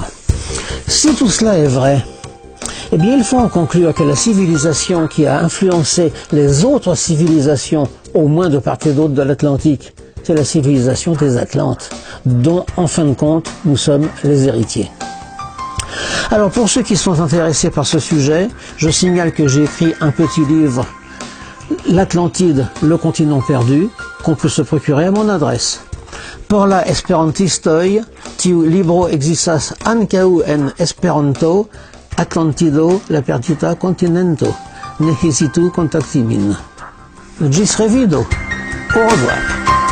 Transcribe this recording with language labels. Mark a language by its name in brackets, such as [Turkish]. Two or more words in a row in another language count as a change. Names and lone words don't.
[French] Si tout cela est vrai, eh bien il faut en conclure que la civilisation qui a influencé les autres civilisations, au moins de part et d'autre de l'Atlantique, c'est la civilisation des Atlantes, dont en fin de compte nous sommes les héritiers. Alors pour ceux qui sont intéressés par ce sujet, je signale que j'ai écrit un petit livre, L'Atlantide, le continent perdu, qu'on peut se procurer à mon adresse. [Esperanto] Por la esperantistoj, tiu libro existas ankaŭ en Esperanto, Atlantido, la perdita continento. Ne hezitu kontakti min. Ĝis revido. [French] Au revoir.